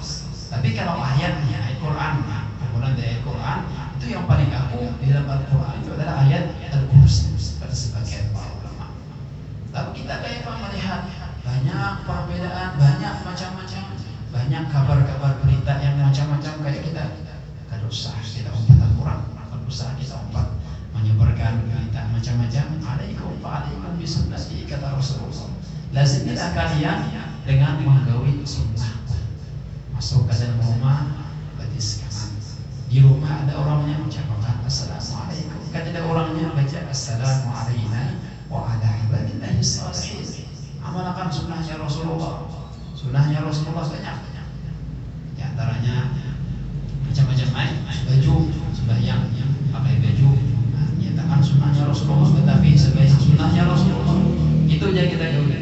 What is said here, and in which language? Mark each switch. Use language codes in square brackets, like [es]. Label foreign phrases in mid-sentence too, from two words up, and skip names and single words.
[bjn] Tapi kalau ayatnya ayat Quran, kumpulan dari ayat Quran itu yang paling agung di dalam Al-Quran itu adalah ayat Al-Kursi kata sebagian para ulama. Lalu kita kayak melihat banyak perbedaan, banyak macam-macam, banyak kabar-kabar berita yang macam-macam kayak kita. Kada usah kita umpat Al-Quran, kada usah kita umpat menyebarkan berita macam-macam. [ar] عليكم بالسنة, [bjn] kata Rasulullah. Lazimilah kalian dengan menggawi sunnah. Masuk ke dalam rumah batis kanan. Di rumah ada orangnya mengucapkan assalamualaikum. Kan ada orangnya baca [ar] السلام علينا وعلى عباد الله الصالحين. [bjn] Amalkan sunnahnya Rasulullah. Sunnahnya Rasulullah banyak. Di antaranya pakai baju sembahyang pakai baju, nah, nyatakan sunnahnya Rasulullah, tetapi sebaik sunnahnya Rasulullah itu aja kita gawe.